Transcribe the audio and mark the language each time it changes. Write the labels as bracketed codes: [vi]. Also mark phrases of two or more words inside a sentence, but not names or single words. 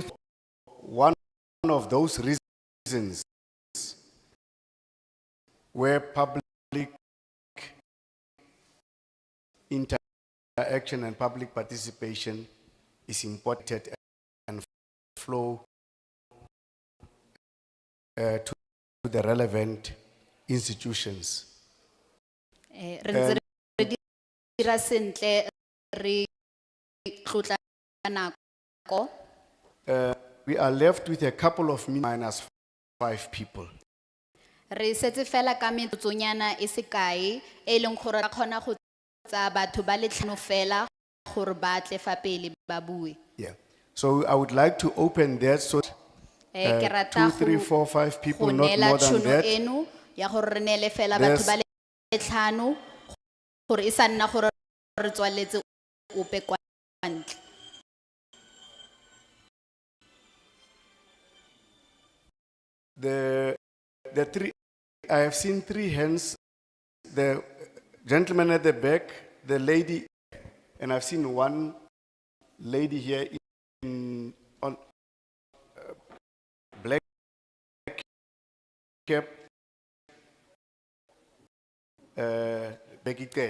[en] One of those reasons where public interaction and public participation is important and flow to the relevant institutions. We are left with a couple of minus 5 people. [tn] Re setse fela ka metsotsonyana e se kae e leng gore ra kgona go tsa batho ba le tlhano fela gore ba tle fa pele ba bue. [en] Yeah. So I would like to open that so [tn] Ke rata [en] 2, 3, 4, 5 people, [tn] go [en] not [tn] neela [en] more than [tn] tšhono [en] that. [tn] eno ya gore re neele fela batho ba le tlhano gore e sa nna gore re tswaletse ope kwa ntle. [en] The three, I have seen 3 hands, the gentleman at the back, the lady, and I've seen one lady here on black cap, Becky Tel.